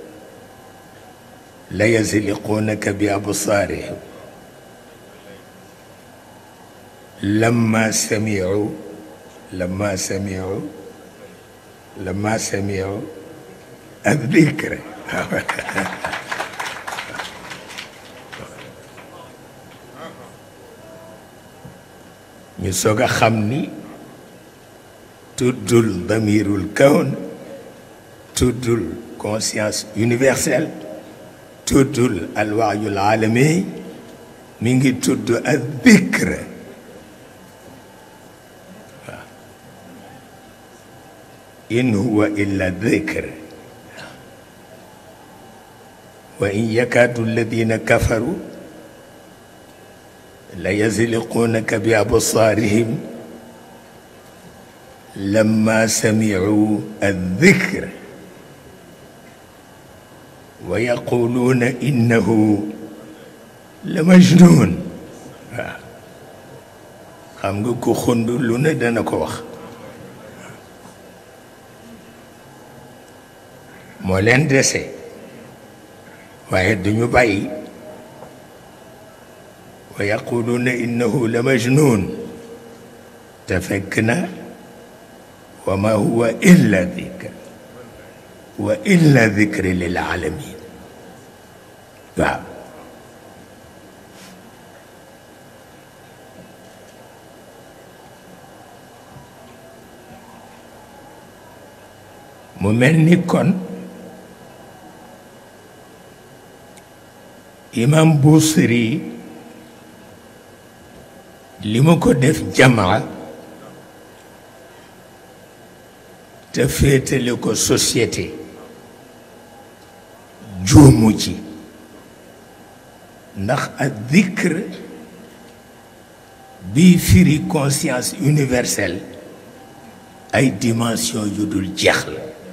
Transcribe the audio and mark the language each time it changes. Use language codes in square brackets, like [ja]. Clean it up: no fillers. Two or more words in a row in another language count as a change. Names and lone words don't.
[ar] ليزلقونك بأبصارهم لما سمعوا الذكر [wo] ñu soog a xam ni tuddul [ar] ضمير الكون [wo] tuddul [fr] conscience universelle [wo] tuddul [ar] الوعي العالمي [wo] mi ngi tudd الذكر [ar] إن هو إلا ذكر وإن يكاد الذين كفروا ليزلقونك بأبصارهم لما سمعوا الذكر ويقولون إنه لمجنون [wo] xam nga ko xund lu ne dana ko wax moo leen dese waaye duñu bàyyi wa [ar] يقولون إنه لمجنون [wo] te fekk na [ar] وما هو إلا ذكر وإلا ذكر للعالمين [wo] waaw mu mel ni kon imam Busiri li ma ko def jamaa te féetale ko société juumu ci ndax ak dhikr bi firi [fr] conscience universelle [wo] ay dimension yu dul jeex la